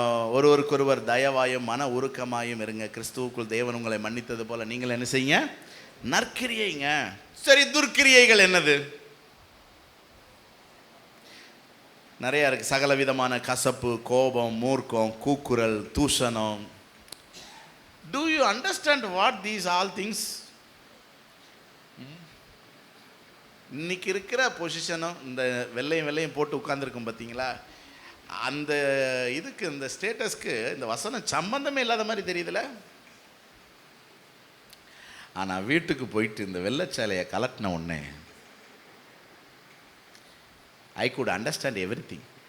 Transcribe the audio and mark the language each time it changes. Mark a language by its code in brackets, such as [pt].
[ta] ஒருவருக்கொருவர் தயவாயும் மன உருக்கமாயும் இருங்க, கிறிஸ்துவுக்குள் தேவன் உங்களை மன்னித்தது போல நீங்கள் என்ன செய்யுங்க? நற்கிரியைங்க. சரி, துர்க்கிரியைகள் என்னது? நிறைய இருக்கு. சகல விதமான கசப்பு, கோபம், மூர்க்கம், கூக்குரல், தூஷணம். [en] Do you understand what these all things? [ta] இன்னைக்கு இருக்கிற பொசிஷனும் இந்த வெள்ளையும் போட்டு உட்கார்ந்துருக்கும் பார்த்தீங்களா, அந்த இதுக்கு, இந்த ஸ்டேட்டஸ்க்கு இந்த வசனம் சம்பந்தமே இல்லாத மாதிரி தெரியுதுல. ஆனால் வீட்டுக்கு போயிட்டு இந்த வெள்ளைச்சாலையை கலட்டின உடனே [en] I could understand everything.